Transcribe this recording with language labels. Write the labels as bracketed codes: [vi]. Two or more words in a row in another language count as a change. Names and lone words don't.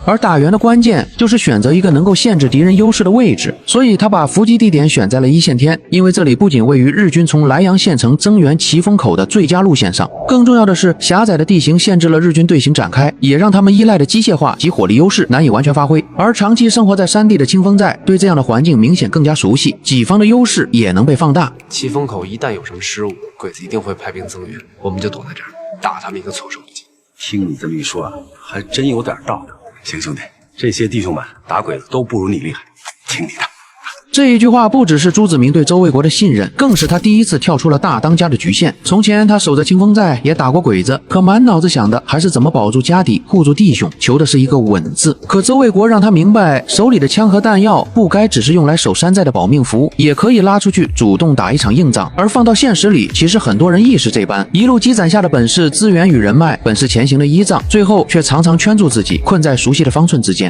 [zh] 而打援的關鍵就是選擇一個能夠限制敵人優勢的位置，所以他把伏擊地點選在了一線天，因為這裡不僅位於日軍從萊陽縣城增援奇峰口的最佳路線上，更重要的是狹窄的地形限制了日軍隊形展開，也讓他們依賴的機械化及火力優勢難以完全發揮。而長期生活在山地的清風寨對這樣的環境明顯更加熟悉，己方的優勢也能被放大。奇峰口一旦有什麼失誤，鬼子一定會派兵增援，我們就躲在這兒。打他们一個措手不及。聽你這麼一說啊，還真有點道理。行，兄弟，這些弟兄們打鬼子都不如你厲害，聽你的。這一句話不只是朱子明對周衛國的信任，更是他第一次跳出了大當家的局限。從前他守着清風寨，也打過鬼子，可滿腦子想的還是怎麼保住家底，護住弟兄，求的是一個穩字。可周衛國讓他明白，手裡的槍和彈藥不該只是用來守山寨的保命符，也可以拉出去主動打一場硬仗。而放到現實裡，其實很多人亦是這般，一路積攢下的本事、資源與人脈，本是前行的依仗，最後卻常常圈住自己，困在熟悉的方寸之間。